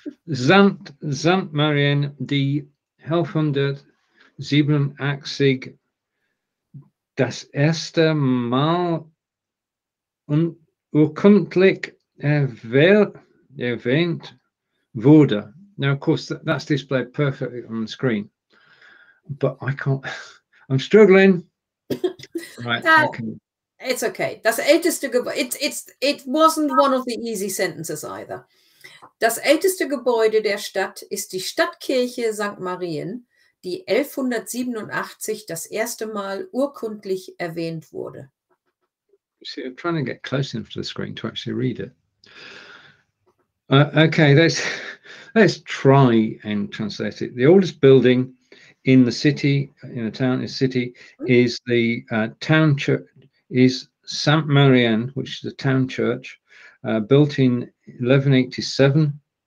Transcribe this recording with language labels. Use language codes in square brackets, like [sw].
[de] St.Marien, die 1187 das erste Mal urkundlich erwähnt wurde. [en] Now, of course, that's displayed perfectly on the screen, but I can't. I'm struggling. Right. Okay. It's okay. [de] Das älteste Gebäude. [en] It wasn't one of the easy sentences either. [de] Das älteste Gebäude der Stadt ist die Stadtkirche St.Marien, die 1187 das erste Mal urkundlich erwähnt wurde. [en] See, I'm trying to get close enough to the screen to actually read it. Okay, let's try and translate it. The oldest building in the city, in a town, is the town church, is St.Marien, which is the town church, built in 1187.